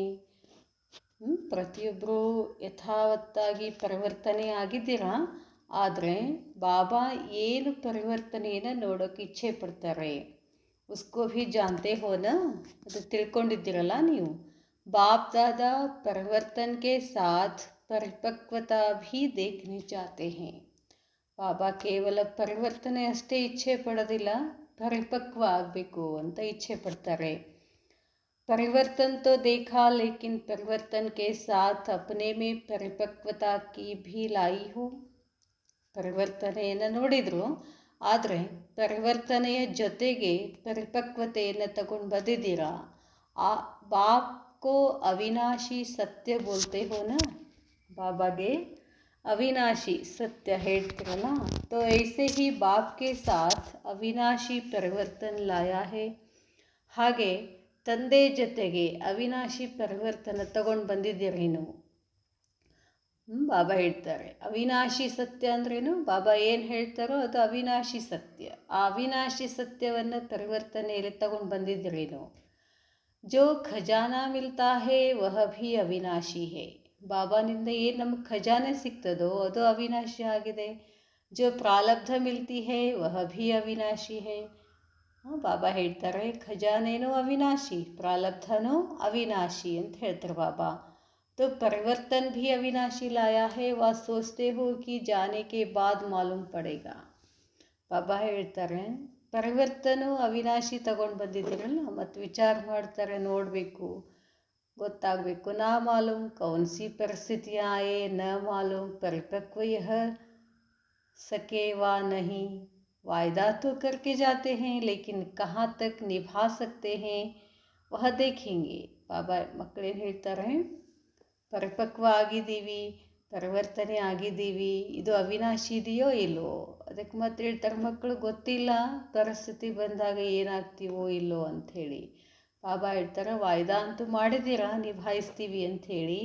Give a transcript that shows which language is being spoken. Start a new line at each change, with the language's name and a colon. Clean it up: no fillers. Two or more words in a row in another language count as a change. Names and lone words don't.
Kannada: ಪ್ರತಿಯೊಬ್ಬರು ಯಥಾವತ್ತಾಗಿ ಪರಿವರ್ತನೆ ಆಗಿದ್ದೀರಾ, ಆದರೆ ಬಾಬಾ ಏನು ಪರಿವರ್ತನೆಯನ್ನು ನೋಡೋಕ್ಕೆ ಇಚ್ಛೆ ಪಡ್ತಾರೆ,
Hindi: उसको भी जानते हो ना,
Kannada: ಅದು ತಿಳ್ಕೊಂಡಿದ್ದೀರಲ್ಲ ನೀವು.
Hindi: बाप दादा परिवर्तन के साथ परिपक्वता भी देखने चाहते हैं.
Kannada: ಬಾಬಾ ಕೇವಲ ಪರಿವರ್ತನೆ ಅಷ್ಟೇ ಇಚ್ಛೆ ಪಡೋದಿಲ್ಲ, ಪರಿಪಕ್ವ ಆಗಬೇಕು ಅಂತ ಇಚ್ಛೆ ಪಡ್ತಾರೆ.
Hindi: परिवर्तन तो देखा, लेकिन परिवर्तन के साथ अपने में परिपक्वता की भी लाई हो.
Kannada: ಪರಿವರ್ತನೆಯನ್ನು ನೋಡಿದರು, ಆದರೆ ಪರಿವರ್ತನೆಯ ಜೊತೆಗೆ ಪರಿಪಕ್ವತೆಯನ್ನು ತಗೊಂಡು ಬಂದಿದ್ದೀರಾ.
Hindi: आ बाप को अविनाशी सत्य बोलते हो ना,
Kannada: ಬಾಬಾಗೆ ಅವಿನಾಶಿ ಸತ್ಯ ಹೇಳ್ತಿರಲ್ಲ.
Hindi: तो ऐसे ही बाप के साथ अविनाशी परिवर्तन लाया है.
Kannada: ಹಾಗೆ ತಂದೆ ಜೊತೆಗೆ ಅವಿನಾಶಿ ಪರಿವರ್ತನೆ ತಗೊಂಡು ಬಂದಿದ್ದೀರೇನು? ಬಾಬಾ ಹೇಳ್ತಾರೆ ಅವಿನಾಶಿ ಸತ್ಯ ಅಂದ್ರೇನು? ಬಾಬಾ ಏನು ಹೇಳ್ತಾರೋ ಅದು ಅವಿನಾಶಿ ಸತ್ಯ. ಆ ಅವಿನಾಶಿ ಸತ್ಯವನ್ನು ಪರಿವರ್ತನೆಯಲ್ಲಿ ತಗೊಂಡು ಬಂದಿದ್ದೀರೇನು?
Hindi: जो खज़ाना मिलता है वह भी अविनाशी है.
Kannada: ಬಾಬಾನಿಂದ ಏನು ನಮಗೆ ಖಜಾನೆ ಸಿಗ್ತದೋ ಅದು ಅವಿನಾಶಿ ಆಗಿದೆ.
Hindi: जो प्रारब्ध मिलती है वह भी अविनाशी है.
Kannada: ಬಾಬಾ ಹೇಳ್ತಾರೆ ಖಜಾನೇನೂ ಅವಿನಾಶಿ, ಪ್ರಾರಬ್ಧನೂ ಅವಿನಾಶಿ ಅಂತ ಹೇಳ್ತಾರೆ ಬಾಬಾ.
Hindi: तो परिवर्तन भी अविनाशी लाया है, वह सोचते हो कि जाने के बाद मालूम पड़ेगा.
Kannada: ಬಾಬಾ ಹೇಳ್ತಾರೆ ಪರಿವರ್ತನೂ ಅವಿನಾಶಿ ತಗೊಂಡು ಬಂದಿದ್ದೀರಲ್ಲ, ಮತ್ತು ವಿಚಾರ ಮಾಡ್ತಾರೆ, ನೋಡಬೇಕು, ಗೊತ್ತಾಗಬೇಕು.
Hindi: ना मालूम कौन सी परिस्थिति आये, न मालूम परिपक्व यह सके वा नहीं. वायदा तो करके जाते हैं, लेकिन कहाँ तक निभा सकते हैं वह देखेंगे.
Kannada: ಬಾಬಾ ಮಕ್ಕಳೇನು ಹೇಳ್ತಾರೆ, ಪರಿಪಕ್ವ ಆಗಿದ್ದೀವಿ, ಪರಿವರ್ತನೆ ಆಗಿದ್ದೀವಿ, ಇದು ಅವಿನಾಶಿ ಇದೆಯೋ ಇಲ್ಲೋ. ಅದಕ್ಕೆ ಮತ್ತೆ ಹೇಳ್ತಾರೆ ಮಕ್ಕಳು ಗೊತ್ತಿಲ್ಲ ಪರಿಸ್ಥಿತಿ ಬಂದಾಗ ಏನಾಗ್ತೀವೋ ಇಲ್ಲೋ ಅಂಥೇಳಿ. ಬಾಬಾ ಹೇಳ್ತಾರೆ ವಾಯ್ದಾ ಅಂತೂ ಮಾಡಿದ್ದೀರಾ, ನಿಭಾಯಿಸ್ತೀವಿ ಅಂಥೇಳಿ.